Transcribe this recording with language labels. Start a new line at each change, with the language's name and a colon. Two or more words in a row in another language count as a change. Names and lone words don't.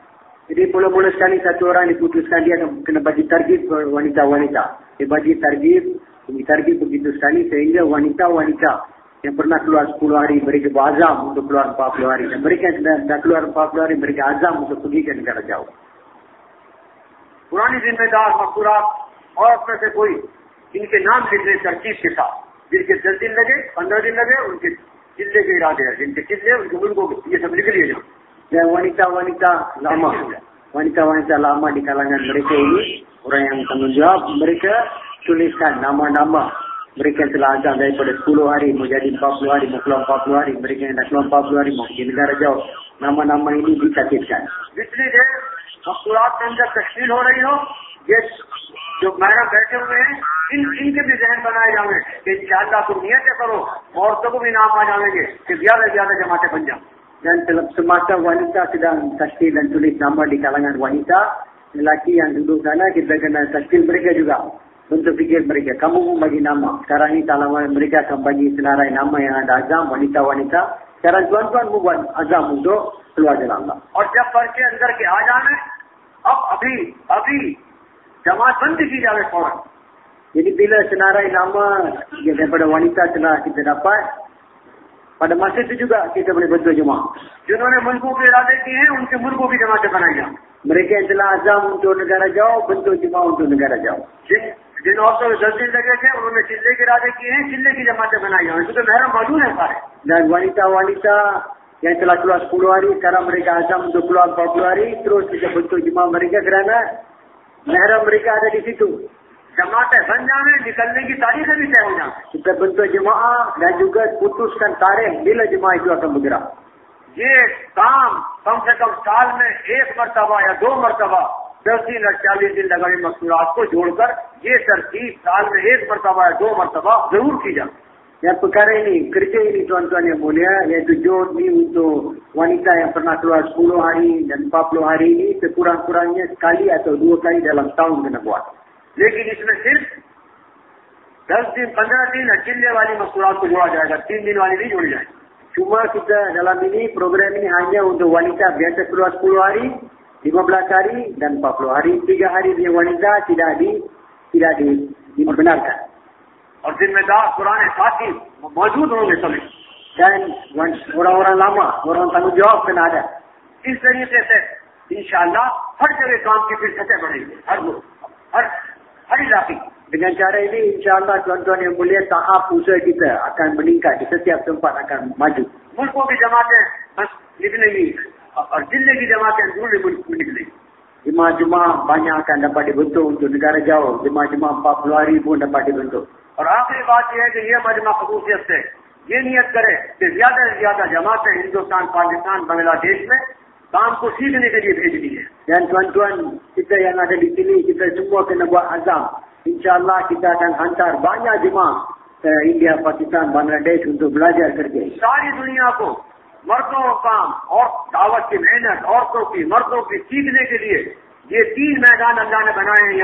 Malay: Jadi mula-mula sekali satu orang diputuskan dia kena bagi targib wanita-wanita. Dia bagi targib begitu sekali sehingga wanita-wanita yang pernah keluar 10 hari mereka berazam untuk keluar 40 hari. Dan mereka yang dah keluar 40 hari mereka azam untuk pergi ke negara jauh.
Hindi: पुरानी जिम्मेदार मजदूरात और में से कोई इनके नाम लिख ले तरकीब के साथ, जिनके 10 दिन लगे, 15 दिन लगे, उनके चिल्ले के इरादे हैं, जिनके चिल्ले उनके मुल्कों ये सब लिख लिए जाओ।
Malay: Dan wanita-wanita lama di kalangan mereka ini, orang yang tanggungjawab, mereka tuliskan nama-nama mereka yang telah azam daripada 10 hari menjadi 40 hari, mau keluar 40 hari, mereka yang dah keluar 40 hari mau pergi negara jauh. Nama-nama ini dicatatkan.
Hindi: जितनी देर मस्तूरात के अंदर तश्कील हो रही हो, ये जो महरम बैठे हुए हैं इनके भी जहन बनाए जाएंगे कि इंशाअल्लाह तुम नियत करो, औरतों को भी नाम आ जाएंगे कि ज्यादा से ज्यादा जमातें बन जाए।
Malay: Dan semasa wanita sedang tashkil dan tulis nama di kalangan wanita, lelaki yang duduk sana kita kena tashkil mereka juga. Untuk fikir mereka, kamu pun bagi nama. Sekarang ini kalau mereka akan bagi senarai nama yang ada azam, wanita-wanita. Sekarang tuan-tuan buat azam untuk keluar jalan Allah.
Hindi: और जब पर्चे अंदर के आ जाने, अब अभी जमात बंद की जाए फौरन।
Malay: Jadi bila senarai nama daripada wanita telah kita dapat, pada masa itu juga kita boleh bentuk jemaah.
Hindi: जिन्होंने मुल्कों के इरादे किए हैं उनके मुल्कों की जमातें बनाई जाए।
Malay: Mereka yang telah azam untuk negara jauh, bentuk jemaah untuk negara jauh.
Hindi: जिन औरतों को 10 दिन लगे थे उन्होंने चिल्ले के इरादे किए हैं, चिल्ले की जमातें बनाई जाए, क्योंकि महरम मौजूद है सारे।
Malay: Dan wanita-wanita yang telah keluar 10 hari, sekarang mereka azam untuk keluar 40 hari, terus kita bentuk jemaah mereka kerana mahram mereka ada di situ.
Hindi: जमातें बन जाए, निकलने की तारीखें भी तय हो जाए।
Malay: Kita bentuk jemaah dan juga putuskan tarikh bila jemaah itu akan bergerak.
Hindi: ये काम कम से कम साल में 1 मरतबा या 2 मरतबा 10 दिन और 40 दिन लगाए मस्तूरात को जोड़कर ये तरतीब साल में 1 मरतबा या 2 मरतबा जरूर की जाए.
Malay: Yang perkara ini, kerja ini tuan-tuan yang mulia, iaitu jod ni untuk wanita yang pernah keluar 10 hari dan 40 hari ini sekurang-kurangnya sekali atau 2 kali dalam tahun kena buat.
Hindi: लेकिन इसमें सिर्फ 10 दिन 15 दिन अचिल्ले वाली मस्तूरात को जोड़ा जाएगा, 3 दिन वाली नहीं जोड़ी जाएगी.
Malay: Cuma kita dalam ini, program ini hanya untuk wanita biasa keluar 10 hari, 15 hari dan 40 hari. 3 hari dia wanita tidak dibenarkan.
Hindi: और जिम्मेदार पुराने साथी मौजूद होंगे सभी.
Malay: Dan orang-orang lama, orang tanggungjawab kena ada.
Hindi: इस तरीके से इंशाअल्लाह हर जगह काम की फिर सतह बढ़ेगी, हर इलाके.
Malay: Dengan cara ini, insyaAllah tuan-tuan yang mulia, tahap usaha kita akan meningkat. Di setiap tempat akan maju.
Hindi: मुल्कों की जमातें निकलेंगी और जिले की जमातें दूसरे मुल्क में निकलेंगी.
Malay: Jemaah-jemaah banyak akan dapat dibentuk untuk negara jauh. Jemaah-jemaah 40 hari pun dapat dibentuk.
Hindi: और आखिरी बात यह है कि यह मजमा खसूसियत से ये नियत करे कि ज्यादा से ज्यादा जमातें हिंदुस्तान, पाकिस्तान, बांग्लादेश में काम को सीखने के लिए भेजनी है.
Malay: Dan tuan-tuan kita yang ada di sini, kita semua kena buat azam. InsyaAllah kita akan hantar banyak jemaah ke India, Pakistan, Bangladesh untuk belajar kerja.
Hindi: सारी दुनिया को मर्दों का काम और दावत की मेहनत, औरतों की, मर्दों की सीखने के लिए ये 3 मैदान अल्लाह ने बनाए हैं.